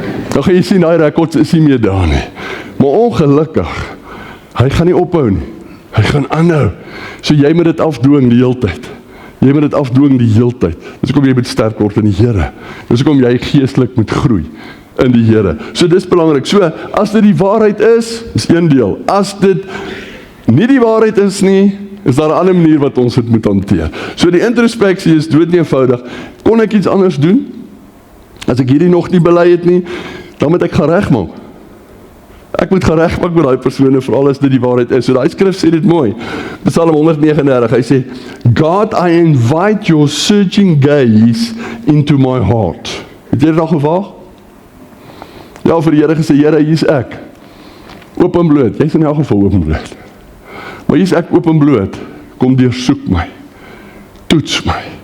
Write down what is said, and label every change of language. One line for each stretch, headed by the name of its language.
Afrikaans: Dan gaan jy sien, daai rekords is nie meer daar nie. Maar ongelukkig, hy gaan nie ophou nie. Hy gaan aanhou. So jy moet dit afdwing die hele tyd. Jy moet dit afdwing die hele tyd. Dis hoekom jy moet sterk word in die Here. Dis hoekom jy geestelik moet groei in die Here. So dis belangrik. So as dit die waarheid is een deel. As dit nie die waarheid is nie, is daar 'n ander manier wat ons dit moet hanteer. So die introspeksie is dood eenvoudig. Kon ek iets anders doen? As ek hierdie nog nie bely het nie, dan moet ek gaan regmaak. Ek moet gaan regmaak met daai persone, veral as dit die waarheid is. So daai skrif sê dit mooi.
English: Psalm 139,
Afrikaans: hy sê,
English: God, I invite your searching gaze into my heart.
Afrikaans: Het jy dit al gewaag? Ja, vir die Here gesê, Here, hier's ek. Oop en bloot. Jy's in elk geval oop en bloot. Maar hier's ek oop en bloot. Kom deursoek my. Toets my.